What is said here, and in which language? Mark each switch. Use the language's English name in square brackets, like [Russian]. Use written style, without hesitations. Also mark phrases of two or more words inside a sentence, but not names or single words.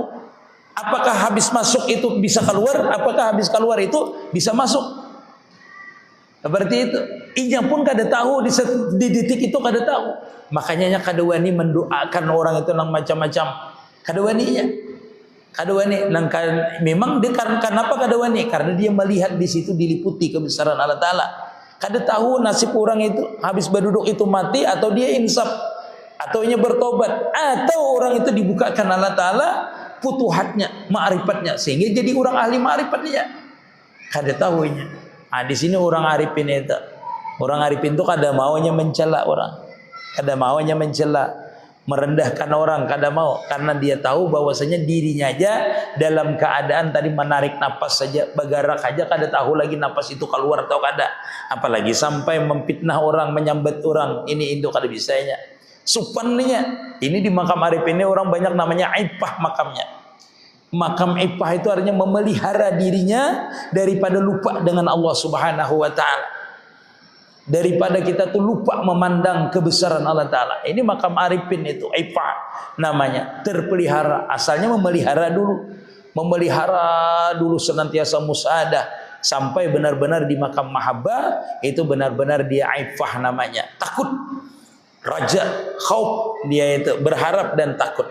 [Indonesian] Apakah habis masuk itu bisa keluar, apakah habis keluar itu bisa masuk. Seperti itu. [Banjar] Inya pun kada tahu di detik itu kada tahu. Makanya kada wani mendoakan orang itu nang macam-macam. Kada waninya. Kada wani nang memang dia kenapa kada wani? [Indonesian] Karena dia melihat di situ diliputi kebesaran Allah Ta'ala. [Banjar] Kada tahu nasib orang itu habis berduduk itu mati atau dia insaf atau nya bertobat atau orang itu dibukakan Allah Ta'ala futuhatnya, ma'rifatnya, sehingga jadi orang ahli ma'rifatnya. Kada tahunya. Nah, di sini orang arifin itu. Orang arifin itu kada maunya mencela orang. Kada maunya mencela, merendahkan orang, kada mau, karena dia tahu bahwasanya dirinya aja dalam keadaan tadi menarik napas saja, bergerak aja kada tahu lagi napas itu keluar atau kada, apalagi sampai memfitnah orang, menyambat orang, ini itu kada bisanya. [Indonesian] Supannya ini di makam arif ini orang banyak namanya aifah makamnya. Makam aifah itu artinya memelihara dirinya daripada lupa dengan Allah [Arabic] Subhanahu wa taala. [Indonesian] Daripada kita tuh lupa memandang kebesaran Allah Ta'ala. Ini makam arifin itu, Ifa namanya, terpelihara. Asalnya memelihara dulu senantiasa musadah, sampai benar-benar di makam mahabbah, itu benar-benar dia Ifah namanya, takut, raja, khauf, dia itu berharap dan takut.